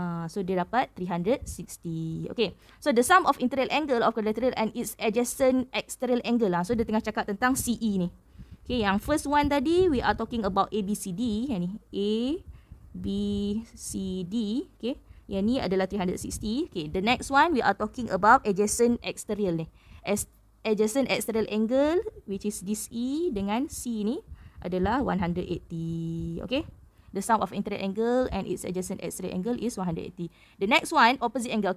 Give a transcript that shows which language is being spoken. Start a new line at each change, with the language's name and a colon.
English: So dia dapat 360. Okay, so the sum of interior angle of quadrilateral and its adjacent exterior angle lah.
Malay: So dia tengah cakap tentang CE ni. Okay, yang first one tadi
English: we are talking about ABCD.
Malay: Yang ni ABCD. Okay, yang ni adalah 360.
English: Okay, the next one we are talking about adjacent exterior ni.
Malay: Adjacent exterior angle which is this E dengan C ni adalah 180.
English: Okay, the sum of interior angle and its adjacent exterior angle is 180. The next one opposite angle.